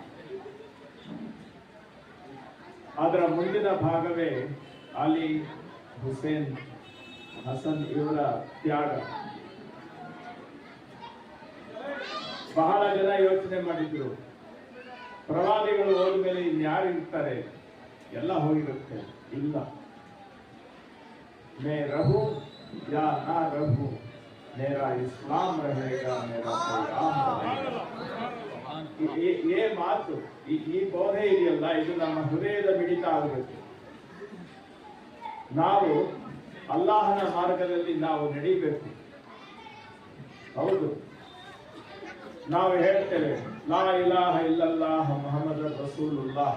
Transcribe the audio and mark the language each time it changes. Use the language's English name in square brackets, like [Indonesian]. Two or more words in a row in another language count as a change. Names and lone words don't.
[Kannada] ಅದರ ಮುಂದಿನ ಭಾಗವೇ ಅಲಿ, ಹುಸೇನ್, ಹಸನ್ ಇವರ ತ್ಯಾಗ. ಬಹಳ ಜನ ಯೋಚನೆ ಮಾಡಿದ್ರು, ಪ್ರವಾದಿಗಳು ಹೋದ್ಮೇಲೆ ಇನ್ಯಾರು ಇರ್ತಾರೆ, ಎಲ್ಲ ಹೋಗಿರುತ್ತೆ. [Hindi] ಇಲ್ಲ, मैं रहूँ या ना रहूँ, मेरा इस्लाम रहेगा, मेरा पैगाम रहेगा. [Kannada] ये ಮಾತು, ಈ ಬೋಧೆ ಇದೆಯಲ್ಲ, ಇದು ನಮ್ಮ ಹೃದಯದ ಮಿಡಿತ ಆಗಬೇಕು. ನಾವು ಅಲ್ಲಾಹನ ಮಾರ್ಗದಲ್ಲಿ ನಾವು ನಡೀಬೇಕು. ಹೌದು, ನಾವು ಹೇಳ್ತೇವೆ [Arabic] لا إله إلا الله محمد رسول الله.